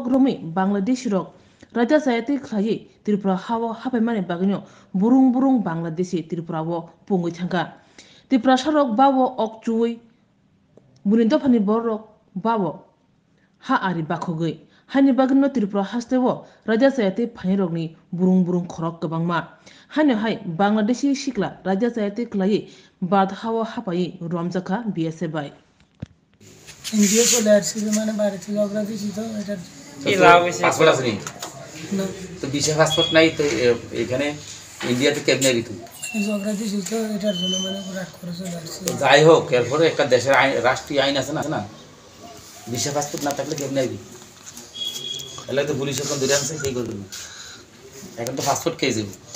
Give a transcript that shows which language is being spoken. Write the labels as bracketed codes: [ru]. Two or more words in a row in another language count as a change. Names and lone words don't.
[trp] रमै बांग्लादेश रक राजा जायाते खलायै त्रिपुरा हावा हापायमानि बागैनो बुरुं बुरुं बांग्लादेशी त्रिपुरावो पंगै थांगा त्रिपुरा सरक बावो अकचुयै बुनि दफानि बर'रक बावो हा आरि बाखगै हानि बागैनो त्रिपुरा हास्तेवो राजा जायाते फाइरकनि बुरुं बुरुं खरक गोबांमा हाय बांग्लादेशी सिक्ला राजा जायाते खलायै बाद हावा हापायै रमजाखा बिएसए बाय [bn] এনজিও চলে আসছে মানে বাড়ি থেকে অগ্রা দিছি তো এটা কি লাভ হইছে পাসপোর্ট আছে নি না তো বিশেষ পাসপোর্ট নাই তো এখানে ইন্ডিয়াতে কেমনে দিত অগ্রা দিছি তো এটার জন্য মানে রাগ করে চলে আসছে তো যাই হোক এরপরে একটা দেশের রাষ্ট্রীয় আইন আছে না বিশেষ পাসপোর্ট না থাকলে কেমনে দিবি এলে তো পুলিশ এখন ধরে আনছে সেই করবে এখন তো পাসপোর্ট খেয়ে যাবে